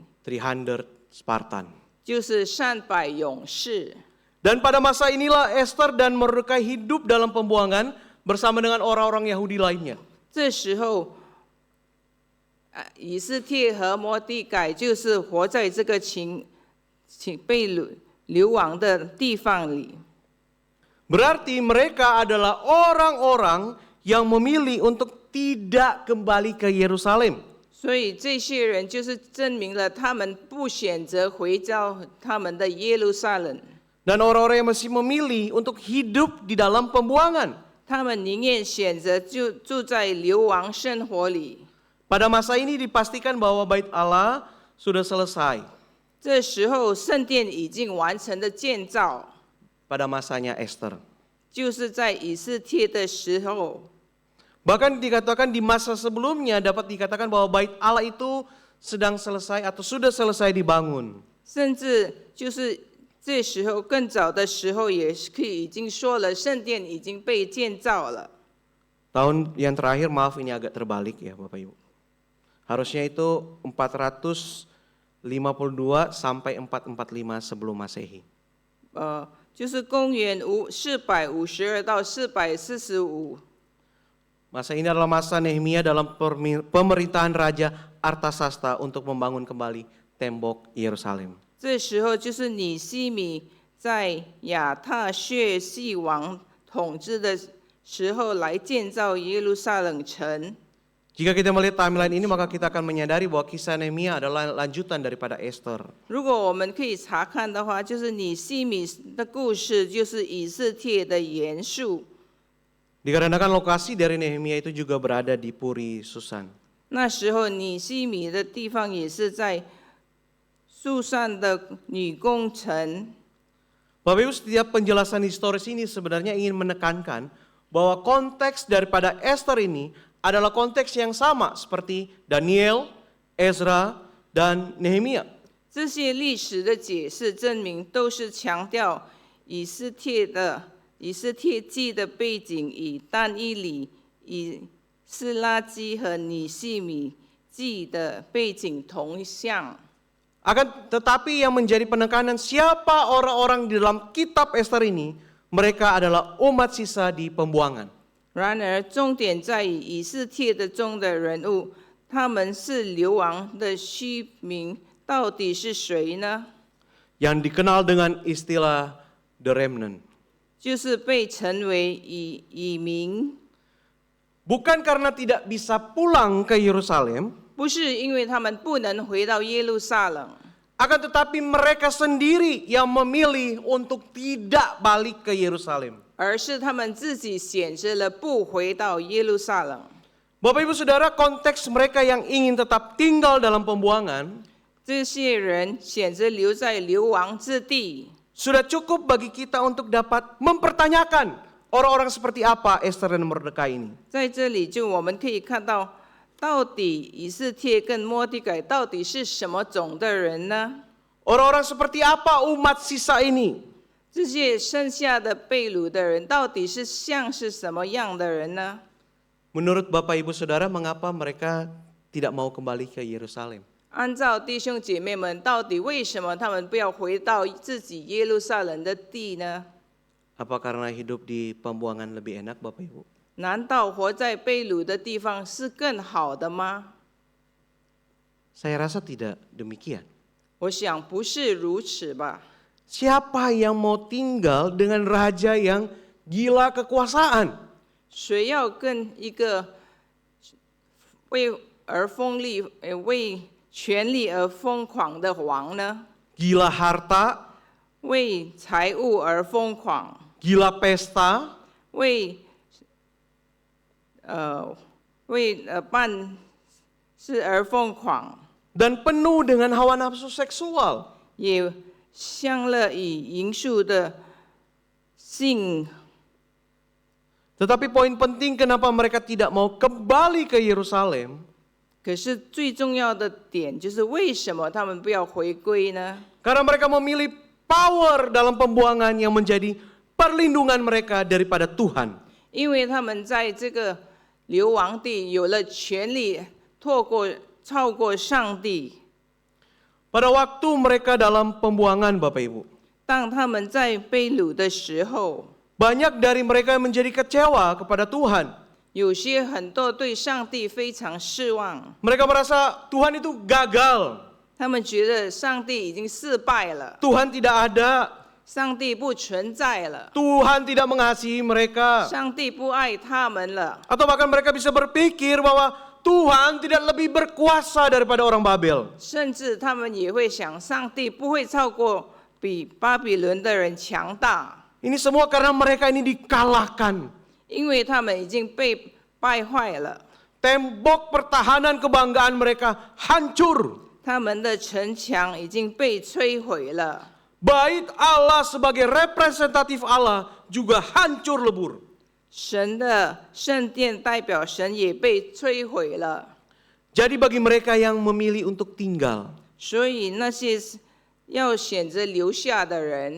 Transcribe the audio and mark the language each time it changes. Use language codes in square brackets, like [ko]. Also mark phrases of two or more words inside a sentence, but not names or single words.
[id] 300 Spartan. [zh] 就是300勇士。 [id] Dan pada masa inilah Esther dan Mordekai hidup dalam pembuangan bersama dengan orang-orang Yahudi lainnya. [zh] 这时候，以斯帖和摩地改就是活在这个被流亡的地方里。 [id] Berarti mereka adalah orang-orang yang memilih untuk tidak kembali ke Yerusalem. [zh] 所以这些人就是证明了他们不选择回到他们的耶路撒冷， [id] Dan orang-orang yang masih memilih untuk hidup di dalam pembuangan. [zh] 他们宁愿选择就住在流亡生活里。 [id] Pada masa ini dipastikan bahwa Bait Allah sudah selesai. [zh] 这时候圣殿已经完成的建造， [id] Pada masanya Esther. [zh] 就是在以斯帖的时候。 [id] Bahkan dikatakan di masa sebelumnya dapat dikatakan bahwa Bait Allah itu sedang selesai atau sudah selesai dibangun. [zh] 甚至就是这时候更早的时候，也是可以已经说了，圣殿已经被建造了。 [id] Tahun yang terakhir, maaf ini agak terbalik ya Bapak Ibu. Harusnya itu 452 sampai 445 sebelum Masehi. [zh] 就是公元452到445。 [id] Masa ini adalah masa Nehemia dalam pemerintahan Raja Artasasta untuk membangun kembali tembok Yerusalem. [zh] 这时候就是尼西米在亚他薛西王统治的时候来建造耶路撒冷城。 [id] Jika kita melihat timeline ini, maka kita akan menyadari bahwa kisah Nehemia adalah lanjutan daripada Esther. [zh] 如果我们可以查看的话，就是尼西米的故事，就是以斯帖的延续。 [id] Dikarenakan lokasi dari Nehemia itu juga berada di Puri Susan. [zh] 那时候尼西米的地方也是在苏珊的女工城。 [id] Bapak Ibu, setiap penjelasan historis ini sebenarnya ingin menekankan bahwa konteks daripada Esther ini adalah konteks yang sama seperti Daniel, Ezra, dan Nehemia. [zh] 这些历史的解释证明，都是强调以斯帖记的背景与但以理、以斯拉基和尼西米记的背景同向。 [id] Akan tetapi yang menjadi penekanan siapa orang-orang di dalam kitab Esther ini, mereka adalah umat sisa di pembuangan. [zh] 然而，重点在于以斯帖的中的人物，他们是流亡的虚名，到底是谁呢？ [id] Yang dikenal dengan istilah [en] the remnant. [zh] 就是被称为以民， [id] Bukan karena tidak bisa pulang ke Yerusalem, [zh] 不是因为他们不能回到耶路撒冷， [id] akan tetapi mereka sendiri yang memilih untuk tidak balik ke Yerusalem. [zh] 而是他们自己选择了不回到耶路撒冷。 [id] Bapak Ibu Saudara, konteks mereka yang ingin tetap tinggal dalam pembuangan [zh] 这些人选择留在流亡之地， [id] sudah cukup bagi kita untuk dapat mempertanyakan orang-orang seperti apa Esther dan Mordekai ini. [zh] 在这里就我们可以看到，到底以斯帖跟摩地改到底是什么种的人呢？ [id] Orang-orang seperti apa umat sisa ini? [zh] 这些剩下的被掳的人到底是像是什么样的人呢？ [id] Menurut Bapak Ibu Saudara, mengapa mereka tidak mau kembali ke Yerusalem? [zh] 按照弟兄姐妹们，到底为什么他们不要回到自己耶路撒冷的地呢？ [id] Apa karena hidup di pembuangan lebih enak, Bapak Ibu? [zh] 难道活在被掳的地方是更好的吗？ [id] Saya rasa tidak demikian. [zh] 我想不是如此吧。 [id] Siapa yang mau tinggal dengan raja yang gila kekuasaan? [zh] 谁要跟一个为权力而疯狂的王呢？ [id] Gila harta, [zh] 为财物而疯狂， [id] gila pesta, [zh] 为办事而疯狂， [id] dan penuh dengan hawa nafsu seksual. [zh] 也享乐以淫术的信。 [id] Tetapi poin penting kenapa mereka tidak mau kembali ke Yerusalem, [zh] 可是最重要的点就是为什么他们不要回归呢？ [id] karena mereka memilih power dalam pembuangan yang menjadi perlindungan mereka daripada Tuhan. [zh] 因为他们在这个流亡地有了权利，超过上帝。 [id] Pada waktu mereka dalam pembuangan, Bapak Ibu, [zh] 当他们在被掳的时候， [id] banyak dari mereka yang menjadi kecewa kepada Tuhan. [zh] 有些很多对上帝非常失望， [id] Mereka merasa Tuhan itu gagal, [zh] 他们觉得上帝已经失败了， [id] Tuhan tidak ada, [zh] 上帝不存在了， [id] Tuhan tidak mengasihi mereka. [zh] 上帝不爱他们了， [id] Atau bahkan mereka bisa berpikir bahwa Tuhan tidak lebih berkuasa daripada orang Babel. [zh] 甚至他们也会想，上帝不会超过比巴比伦的人强大， [id] Ini semua karena mereka ini dikalahkan. [zh] 因为他们已经被败坏了， [id] Tembok pertahanan kebanggaan mereka hancur. [zh] 他们的城墙已经被摧毁了， [id] Bait Allah sebagai representatif Allah juga hancur lebur. [zh] 神的圣殿代表神也被摧毁了。 [id] Jadi bagi mereka yang memilih untuk tinggal, [zh] 所以那些要选择留下的人，